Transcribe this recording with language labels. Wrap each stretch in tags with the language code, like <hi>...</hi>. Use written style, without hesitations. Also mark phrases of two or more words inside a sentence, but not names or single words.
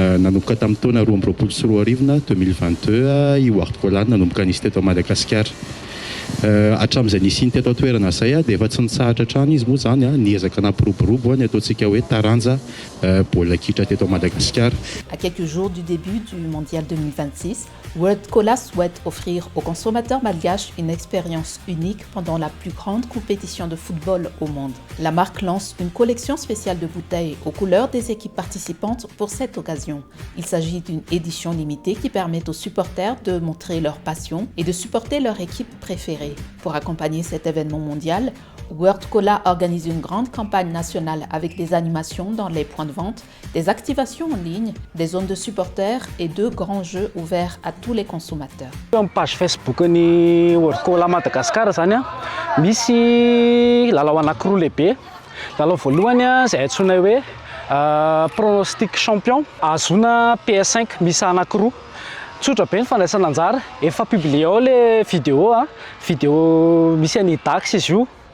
<mg>nanomboka tamin'ny taona 2022 2022 io World Cola nanomboka nisy teto Madagasikara. Hatramin'izay nisy teto toerana zay dia efa tsy nitsahatra hatrany izy moa zany niezaka nampiroborobo ny ataontsika hoe taranja baolina kitra teto Madagascar.</mg> <fr>À quelques jours du début du mondial 2026, World Cola souhaite offrir aux consommateurs malgaches une expérience unique pendant la plus grande compétition de football au monde. La marque lance une collection spéciale de bouteilles aux couleurs des équipes participantes pour cette occasion. Il s'agit d'une édition limitée qui permet aux supporters de montrer leur passion et de supporter leur équipe préférée. Pour accompagner cet événement mondial, World Cola organise une grande campagne nationale avec des animations dans les points de vente, des activations en ligne, des zones de supporters et 2 grands jeux ouverts à tous les consommateurs.</fr> <mg>Amin'ny page Facebook ni World Cola Madagascar zany misy lalao anankiroa lehibe. Lalao voalohany izay antsoina hoe</mg> <fr>pronostic champion</fr> <mg>azona PS5 misy anankiroa. Tsotra be ny fandraisana anjara, efa publié ao</mg> <fr>le vidéo</fr> <mg>misy any Dax izy io.</mg>